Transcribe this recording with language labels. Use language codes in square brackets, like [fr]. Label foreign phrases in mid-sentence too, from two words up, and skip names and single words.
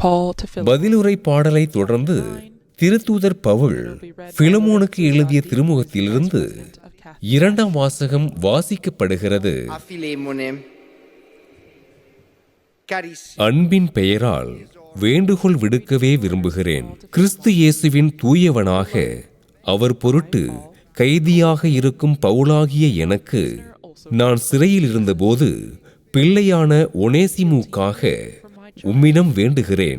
[en] Paul to Philemon. [ta] பதிலுரை பாடலை தொடர்ந்து திருத்தூதர் பவுல் பிலமோனுக்கு எழுதிய திருமுகத்திலிருந்து 2ஆம் வாசகம் வாசிக்கப்படுகிறது. [it] A Filemone. Carissimo. [ta] அன்பின் பெயரால் வேண்டுகோள் விடுக்கவே விரும்புகிறேன். கிறிஸ்து இயேசுவின் தூயவனாக அவர் பொருட்டு கைதியாக இருக்கும் பவுலாகிய எனக்கு நான் சிறையில் இருந்தபோது பிள்ளையான ஒனேசிமுக்காக உம்மிடம் வேண்டுகிறேன்.